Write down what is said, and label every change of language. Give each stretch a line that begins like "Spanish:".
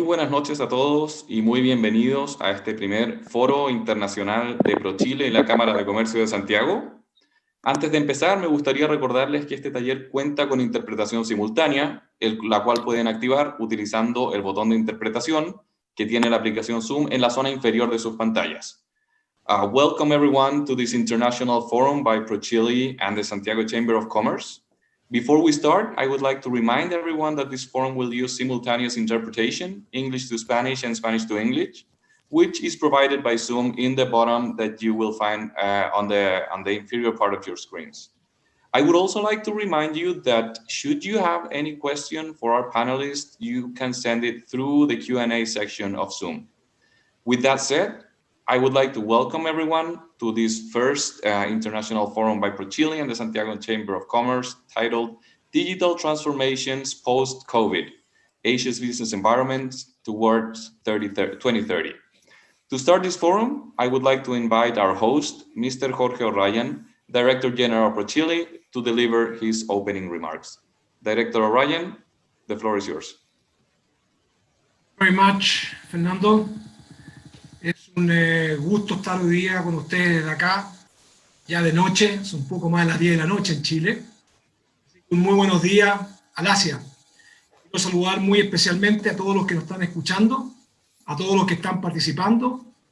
Spanish: noches a todos y muy bienvenidos a este primer Foro Internacional de ProChile en la Cámara de Comercio de Santiago. Antes de empezar, me gustaría recordarles que este taller cuenta con interpretación simultánea, la cual pueden activar utilizando el botón de interpretación que tiene la aplicación Zoom en la zona inferior de sus pantallas.
English: Welcome everyone to this International Forum by ProChile and the Santiago Chamber of Commerce. Before we start, I would like to remind everyone that this forum will use simultaneous interpretation, English to Spanish and Spanish to English, which is provided by Zoom in the bottom that you will find on the inferior part of your screens. I would also like to remind you that should you have any question for our panelists, you can send it through the Q&A section of Zoom. With that said, I would like to welcome everyone to this first International Forum by ProChile and the Santiago Chamber of Commerce titled Digital Transformations Post-COVID, Asia's Business Environment Towards 2030. To start this forum, I would like to invite our host, Mr. Jorge O'Ryan, Director General of ProChile, to deliver his opening remarks. Director O'Ryan, the floor is yours. Very much, Fernando.
Spanish: Es un gusto estar hoy día con ustedes de acá, ya de noche, son un poco más de las 10 de la noche en Chile. Un muy buenos días al Asia. Quiero saludar muy especialmente a todos los que nos están escuchando, a todos los que están participando.